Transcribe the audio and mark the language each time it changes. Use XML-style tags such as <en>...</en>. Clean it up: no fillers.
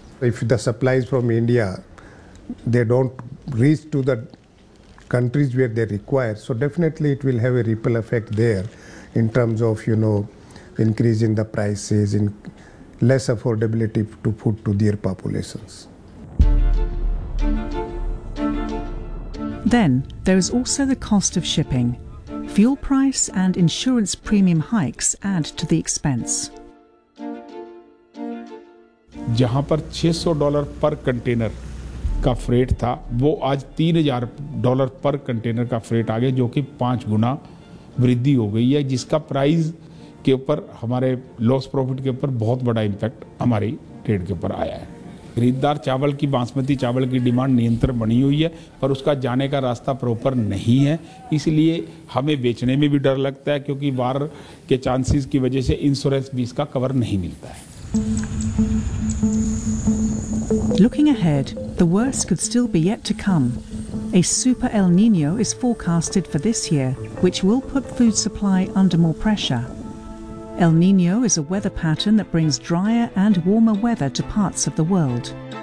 <en>If the supplies from India, they don't reach to the countries where they require, so definitely it will have a ripple effect there in terms of, you know, increasing the prices, in less affordability to food to their populations. Then there is also the cost of shipping. Fuel price and insurance premium hikes add to the expense.</en> <hi>जहाँ पर $600 पर container का freight था वो आज $3,000 पर container का freight आ गया जो कि 5 गुना वृद्धि हो गई है जिसका प्राइस के ऊपर हमारे लॉस प्रॉफिट के ऊपर बहुत बड़ा इम्पैक्ट हमारी ट्रेड के ऊपर आया है खरीददार चावल की बासमती चावल की डिमांड नियंत्रण बनी हुई है पर उसका जाने का रास्ता प्रॉपर नहीं है इसलिए हमें बेचने में भी डर लगता है क्योंकि वार के चांसेस की वजह से इंश्योरेंस भी इसका कवर नहीं मिलता है</hi> <en>Looking ahead, the worst could still be yet to come. A super El Nino is forecasted for this year, which will put food supply under more pressure. El Nino is a weather pattern that brings drier and warmer weather to parts of the world.</en>